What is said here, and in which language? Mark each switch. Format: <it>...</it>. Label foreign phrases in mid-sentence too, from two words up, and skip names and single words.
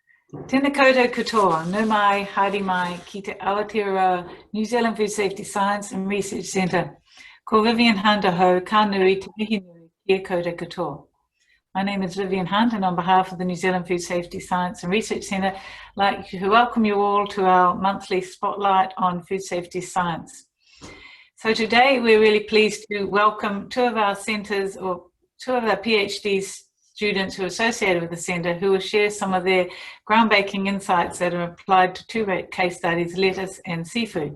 <mi>Tēnā koutou katoa, nau mai, haere mai, ki te Aotearoa New Zealand Food Safety Science and Research Centre. Ko Vivian Hunt ho, ka nui te mihi nui, kia koutou katoa.</mi> <en>My name is Vivian Hunt, and on behalf of the New Zealand Food Safety Science and Research Centre, I'd like to welcome you all to our monthly spotlight on food safety science. So today we're really pleased to welcome two of our centres, or two of our PhD students who are associated with the centre, who will share some of their groundbreaking insights that are applied to two case studies, lettuce and seafood.</en>